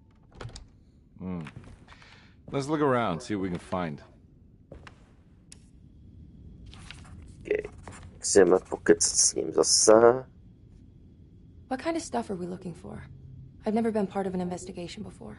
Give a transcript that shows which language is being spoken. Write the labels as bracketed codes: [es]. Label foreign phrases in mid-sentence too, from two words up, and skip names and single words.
[en] Let's look around, see what we can find. Okay. [cs] Chceme pokecat s ním zase. [en] What kind of stuff are we looking for? I've never been part of an investigation before.